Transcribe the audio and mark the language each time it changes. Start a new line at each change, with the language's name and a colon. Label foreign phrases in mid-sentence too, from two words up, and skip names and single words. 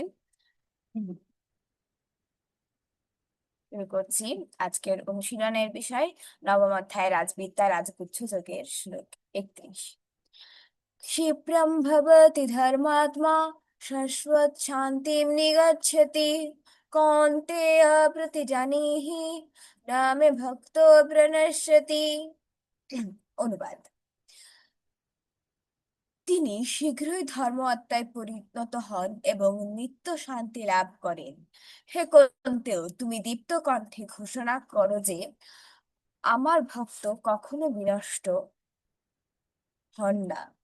Bangla: হুম। শুরু করছি আজকের অনুশীলনের বিষয় নবম অধ্যায় রাজবিদ্যা রাজগুহ্য যোগের শ্লোক 31।
Sanskrit: क्षिप्रं भवति धर्मात्मा शाश्वत शान्तिं निगच्छति कौन्तेय प्रतिजानीहि रामे भक्तो प्रणश्यति।
Bangla: অনুবাদ: তিনি শীঘ্রই ধর্ম আত্মায় পরিণত হন এবং নিত্য শান্তি লাভ করেন। হে কন্তেও, তুমি দীপ্ত কণ্ঠে ঘোষণা করো যে আমার ভক্ত কখনো বিনষ্ট হন না।